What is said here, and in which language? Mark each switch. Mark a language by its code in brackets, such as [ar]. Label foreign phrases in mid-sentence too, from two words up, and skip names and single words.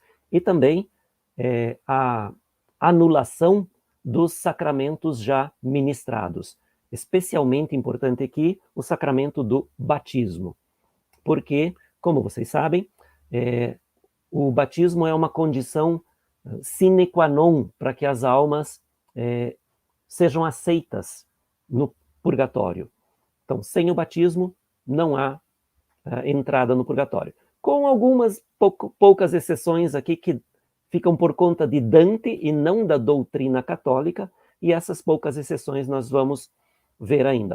[pt] E também a anulação dos sacramentos já ministrados. Especialmente importante aqui, o sacramento do batismo. Porque, como vocês sabem, o batismo é uma condição sine qua non para que as almas sejam aceitas no purgatório. Então, sem o batismo, não há entrada no purgatório. Com algumas poucas exceções aqui que ficam por conta de Dante e não da doutrina católica, e essas poucas exceções nós vamos ver ainda.